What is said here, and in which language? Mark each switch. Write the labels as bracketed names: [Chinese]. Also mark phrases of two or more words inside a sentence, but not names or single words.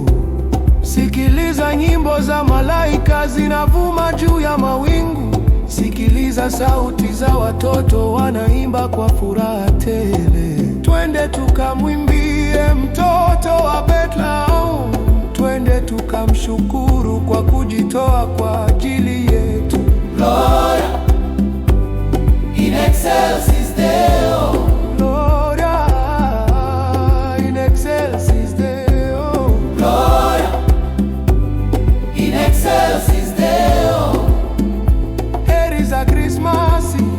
[Swahili] Sikiliza nyimbo za malaika zinavuma juu ya mawingu, sikiliza sauti za watoto wanaimba kwa furaha tele. Twende tukamwimbie mtoto wa Bethlehem. kujitoa kwa ajili yetu. [Latin] Gloria in excelsis Deo. Gloria in excelsis Deo. Gloria in excelsis Deo. [Swahili] Heri za Krismasi